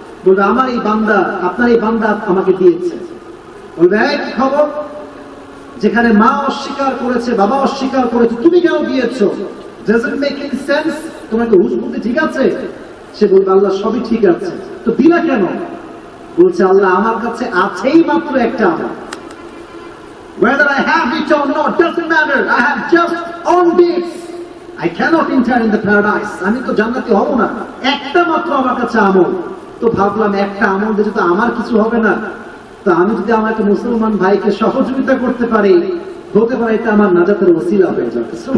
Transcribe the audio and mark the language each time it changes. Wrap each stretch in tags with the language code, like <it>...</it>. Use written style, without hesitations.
<bn>বলবে, আমার এই বান্দা, আপনার এই বান্দা আমাকে দিয়েছে। বলবে, কি খবর? যেখানে মা অস্বীকার করেছে, বাবা অস্বীকার করেছে, তুমি কেন দিয়েছো?</bn> <en>doesn't make any sense?</en> <bn>তোমাকে হুঁশ বুদ্ধি ঠিক আছে? সে বলবে, আল্লাহ সবই ঠিক আছে, তো দিলা কেন? বলছে, আল্লাহ আমার কাছে আছেই মাত্র একটা আমল,</bn> <en>whether I have it or not doesn't matter, I have just on this, I cannot enter in the paradise,</en> <bn>আমি তো জান্নাতি হব না, একটা মাত্র আমার কাছে আমল। তো ভাবলাম, একটা আমল দিয়ে তো আমার কিছু হবে না, তো আমি যদি আমার একটা মুসলমান ভাইকে সহযোগিতা করতে পারি, হতে পারে এটা আমার নাজাতের ওসিলা হয়ে যাবে।</bn>